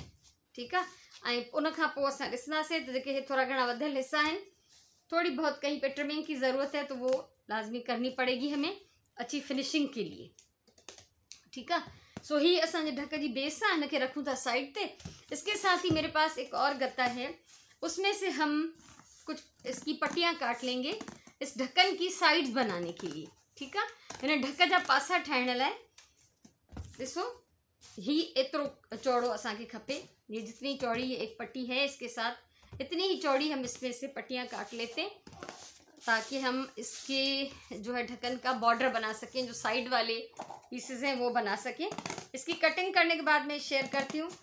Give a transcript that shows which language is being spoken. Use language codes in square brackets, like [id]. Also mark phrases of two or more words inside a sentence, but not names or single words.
[hi] ठीक है, [sd] ऐं उन खां पोइ असां ॾिसंदासीं त जेके थोड़ा घणा वधियल हिस्सा आहिनि, [hi] थोड़ी बहुत कहीं पे ट्रिमिंग की ज़रूरत है तो वो लाजमी करनी पड़ेगी हमें अच्छी फिनिशिंग के लिए। ठीक है, [sd] सो ही असांजे ढक जी बेस आहे, इनके रखूँ था साइड पे। [hi] इसके साथ ही मेरे पास एक और गत्ता है, उसमें से हम कुछ इसकी पट्टियाँ काट लेंगे इस ढक्कन की साइड्स बनाने के लिए। ठीक है, [sd] हिन ढक जा पासा ठाहिण लाइ ॾिसो ही एतिरो चौड़ो असांखे खपे। [hi] ये जितनी चौड़ी ये एक पट्टी है, इसके साथ इतनी ही चौड़ी हम इसमें से पट्टियाँ काट लेते हैं, ताकि हम इसके जो है ढक्कन का बॉर्डर बना सकें, जो साइड वाले पीसेस हैं वो बना सकें। इसकी कटिंग करने के बाद मैं शेयर करती हूँ।